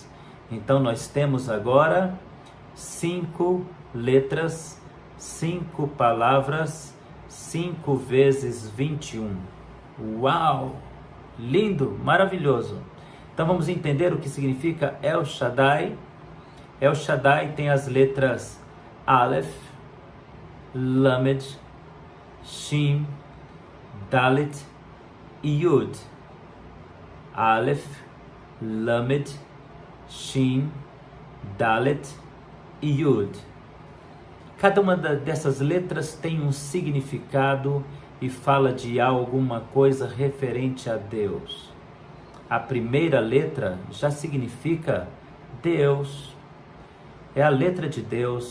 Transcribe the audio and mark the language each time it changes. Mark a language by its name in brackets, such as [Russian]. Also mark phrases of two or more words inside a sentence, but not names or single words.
[Portuguese] Então nós temos agora 5 letras, 5 palavras, 5 vezes 21. Uau! Lindo, maravilhoso. Então vamos entender o que significa El Shaddai. El Shaddai tem as letras Aleph, Lamed, Shin, Dalet e Yud. Aleph, Lamed, Shin, Dalet e Yud. Cada uma dessas letras tem um significado e fala de alguma coisa referente a Deus. A primeira letra já significa Deus. É a letra de Deus.